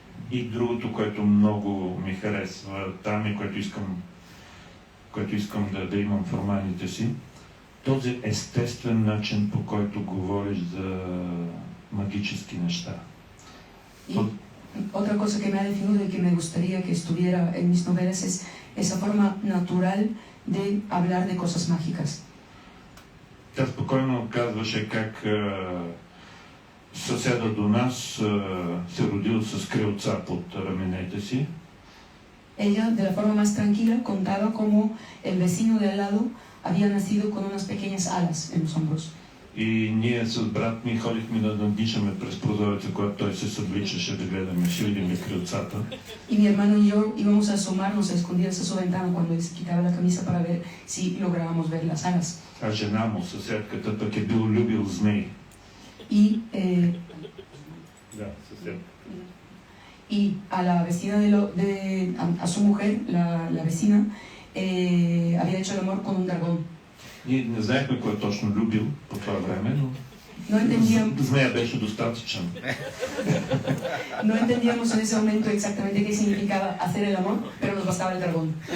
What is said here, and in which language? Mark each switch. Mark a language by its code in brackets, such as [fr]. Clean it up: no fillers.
[bg] И другото, което много ми харесва там и което искам да имам в романите си, този естествен начин, по който говориш за магически неща. [es] Y otra cosa que me ha definido y que me gustaría que estuviera en mis novelas es esa forma natural de hablar de cosas mágicas. [bg] Тя спокойно казваше как съседа до нас се родил с крилца под раменете си. [es] Ella, de la forma más tranquila, contaba cómo el vecino de al lado había nacido con unas pequeñas alas en los hombros. [bg] И ние с брат ми ходихме да надишаме през прозореца, когато той се събличаше да гледаме, ще видим ли крилцата. [es] Y mi hermano y yo íbamos a asomarnos a escondidas a su ventana cuando él se quitaba la camisa para ver si lográbamos ver las alas. [bg] А жена му, съседката, пък е бил любил змей. [es] Y, [bg] Да, съседка. [es] y a la vecina a su mujer, la vecina, había hecho el amor con un dragón. [bg] Ние не знаехме кой точно любил по това време, но [es] No entendíamos, [bg] змея беше достатъчен. [es] no entendíamos en ese momento exactamente qué significaba hacer el amor, pero nos bastaba el dragón.